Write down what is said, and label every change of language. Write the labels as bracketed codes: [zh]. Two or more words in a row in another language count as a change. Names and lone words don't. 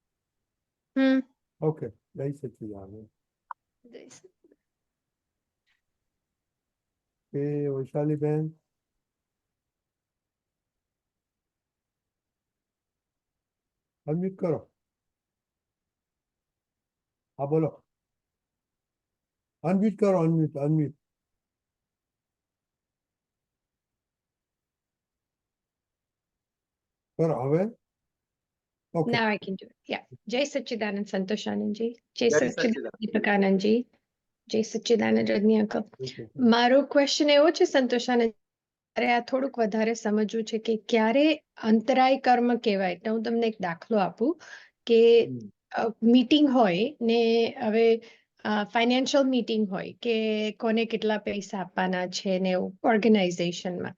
[gu] ઓકે, જય સચ્ચિદાનંદ. એ વૈશાલી બેન, અનમ્યુટ કરો. હા બોલો, અનમ્યુટ કરો, અનમ્યુટ. કરો હવે. [en] Okay. Now I can do it. Yeah. [gu] જય સચ્ચિદાનંદ સંતોષ આનંદજી. Jai જય Sachidanand સચ્ચિદાનંદ. દીપક આનંદજી. જય સચ્ચિદાનંદ રજની અંકલ. [en] Okay. [gu] મારો ક્વેશ્ચન એવો છે સંતોષ આનંદ, અરે આ થોડુંક વધારે સમજવું છે કે ક્યારે અંતરાય કર્મ કહેવાય. તો હું તમને એક દાખલો આપું કે મીટિંગ હોય ને, હવે [en] financial meeting [gu] હોય કે કોને કેટલા પૈસા આપવાના છે ને એવું ઓર્ગેનાઇઝેશનમાં.